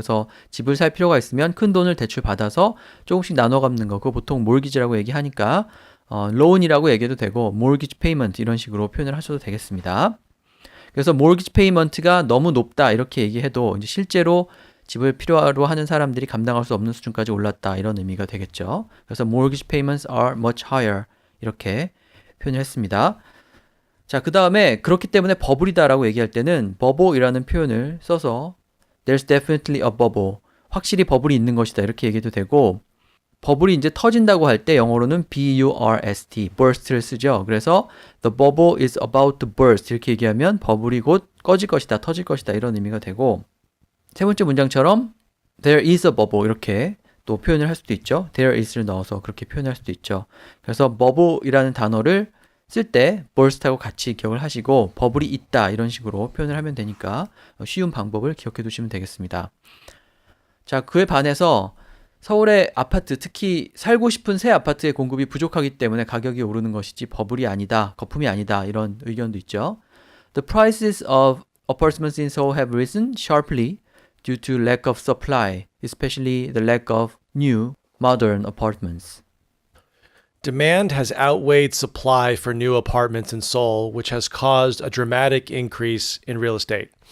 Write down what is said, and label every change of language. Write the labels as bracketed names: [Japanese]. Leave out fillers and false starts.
[Korean] 그래서 집을 살 필요가 있으면 큰 돈을 대출 받아서 조금씩 나눠 갚는 거, 그거 보통 mortgage라고 얘기하니까 loan이라고 얘기해도 되고 mortgage payment 이런 식으로 표현을 하셔도 되겠습니다. 그래서 mortgage payment가 너무 높다 이렇게 얘기해도 이제 실제로 집을 필요로 하는 사람들이 감당할 수 없는 수준까지 올랐다 이런 의미가 되겠죠. 그래서 [English] mortgage payments are much higher [Korean] 이렇게 표현을 했습니다. 자, 그 다음에 그렇기 때문에 버블이다라고 얘기할 때는 bubble이라는 표현을 써서 [English] there's definitely a bubble, [Korean] 확실히 버블이 있는 것이다 이렇게 얘기해도 되고, 버블이 이제 터진다고 할 때 영어로는 burst, burst를 쓰죠. 그래서 [English] the bubble is about to burst [Korean] 이렇게 얘기하면 버블이 곧 꺼질 것이다, 터질 것이다 이런 의미가 되고, 세 번째 문장처럼 [English] there is a bubble [Korean] 이렇게 또 표현을 할 수도 있죠. there is를 넣어서 그렇게 표현할 수도 있죠. 그래서 bubble이라는 단어를 쓸 때 burst하고 같이 기억을 하시고 버블이 있다 이런 식으로 표현을 하면 되니까 쉬운 방법을 기억해 두시면 되겠습니다. 자, 그에 반해서 서울의 아파트, 특히 살고 싶은 새 아파트의 공급이 부족하기 때문에 가격이 오르는 것이지 버블이 아니다, 거품이 아니다 이런 의견도 있죠. [English] The prices of apartments in Seoul have risen sharply due to lack of supply, especially the lack of new modern apartments. Demand has outweighed supply for new apartments in Seoul, which has caused a dramatic increase in real estate.